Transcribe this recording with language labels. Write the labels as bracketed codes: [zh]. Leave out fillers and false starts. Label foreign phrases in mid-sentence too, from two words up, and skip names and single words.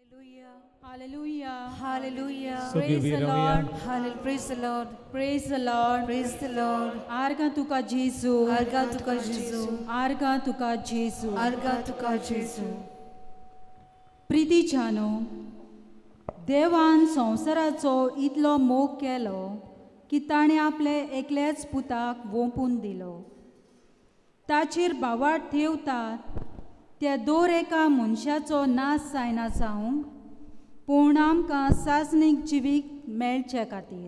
[en] Hallelujah. Hallelujah. So Praise the Lord. Hallelujah. Praise the Lord. Praise the Lord. Praise the Lord. [kok] Arga tuka Jesu. Arga tuka Jesu. Arga tuka Jesu. Arga tuka Jesu. प्रितीच्यानो देवान संवसाराचो इतलो मोग केलो की ताणें आपले एकल्याच पुताक वोंपून दिलो. ताचेर बावाट ठेवतात त्या दर एका मनशाचो नाश जायना जावंक पूण आमकां सासणीक जिवीक मेळचे खातीर.